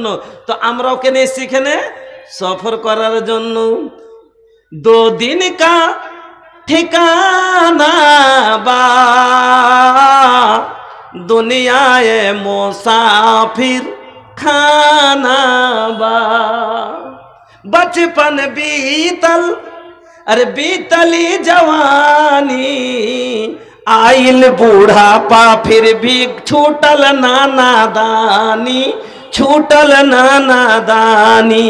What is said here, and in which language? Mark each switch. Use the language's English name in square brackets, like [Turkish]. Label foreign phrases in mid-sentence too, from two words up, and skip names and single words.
[Bangla] তো আমরাও কেনে এখানে সফর করার জন্য। [Bhojpuri] दो दिन का ठिकाना बा दुनिया मुसाफिर खाना बा। बचपन बीतल, अरे बीतली जवानी, आइल बूढ़ापा फिर भी छूटल नानादानी, छूटल नानादानी।